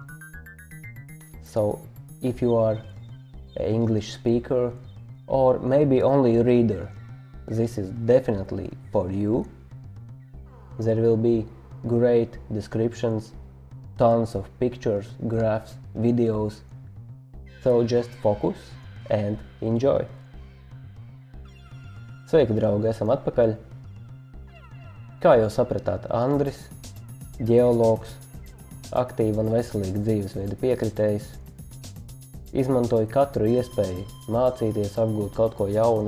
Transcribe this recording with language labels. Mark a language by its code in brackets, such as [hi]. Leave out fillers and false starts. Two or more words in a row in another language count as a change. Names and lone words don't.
[en] So if you are an English speaker or maybe only a reader, this is definitely for you. There will be great descriptions, tons of pictures, graphs, videos. So just focus and enjoy. [lv] Sveiki, draugi, esam atpakaļ. Kā jau sapratāt, Andris, ģeologs, aktīva un veselīga dzīvesveida piekritējs, izmantoja katru iespēju mācīties, apgūt kaut ko jaunu.